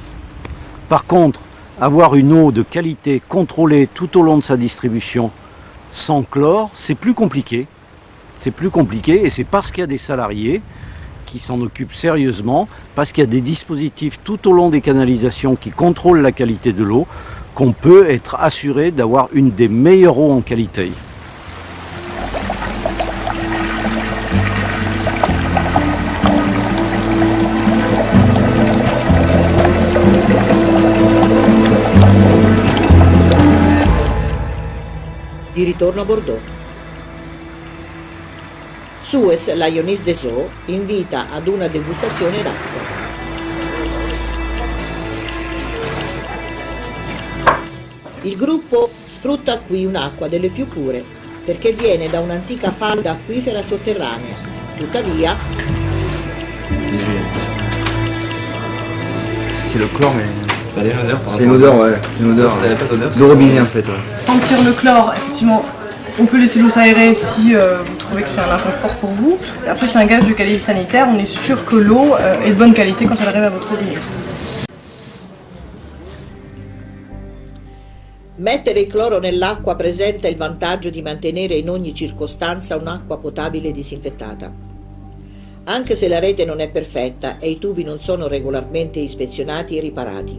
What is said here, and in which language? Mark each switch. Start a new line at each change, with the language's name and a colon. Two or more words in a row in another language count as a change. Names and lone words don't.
French: Par contre, avoir une eau de qualité contrôlée tout au long de sa distribution sans chlore, c'est plus compliqué. C'est plus compliqué et c'est parce qu'il y a des salariés qui s'en occupent sérieusement, parce qu'il y a des dispositifs tout au long des canalisations qui contrôlent la qualité de l'eau, qu'on peut être assuré d'avoir une des meilleures eaux en qualité.
Italian: Di ritorno a Bordeaux. Suez, la Ionise des Eaux, invita ad una degustazione d'acqua. Il gruppo sfrutta qui un'acqua delle più pure, perché viene da un'antica falda acquifera sotterranea. Tuttavia,
French: c'est le chlore, mais c'est une odeur, ouais. C'est une odeur de robinet en fait. Ouais. Sentir le chlore, effectivement, on peut laisser l'eau s'aérer si vous trouvez que c'est un inconfort pour vous. Et après, c'est un gage de qualité sanitaire, on est sûr que l'eau est de bonne qualité quand elle arrive à votre robinet.
Italian: mettere il cloro nell'acqua presenta il vantaggio di mantenere in ogni circostanza un'acqua potabile e disinfettata. Anche se la rete non è perfetta e i tubi non sono regolarmente ispezionati e riparati.